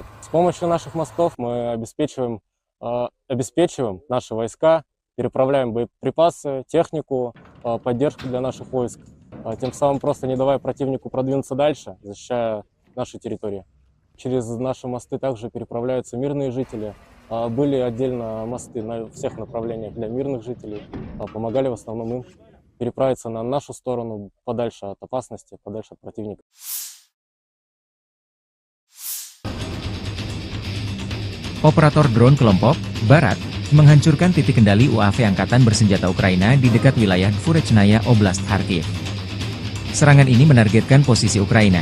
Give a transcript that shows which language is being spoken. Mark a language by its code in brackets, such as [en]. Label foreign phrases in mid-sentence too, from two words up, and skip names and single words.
[ru] С помощью наших мостов мы обеспечиваем наши войска, переправляем боеприпасы, технику, поддержку для наших войск, тем самым просто не давая противнику продвинуться дальше, защищая наши территории. Через наши мосты также переправляются мирные жители. Были отдельно мосты на всех направлениях для мирных жителей, помогали в основном им переправиться на нашу сторону, подальше от опасности, подальше от противника. [id] Operator drone kelompok Barat menghancurkan titik kendali UAV Angkatan Bersenjata Ukraina di dekat wilayah Dvurechnaya Oblast Kharkiv. Serangan ini menargetkan posisi Ukraina.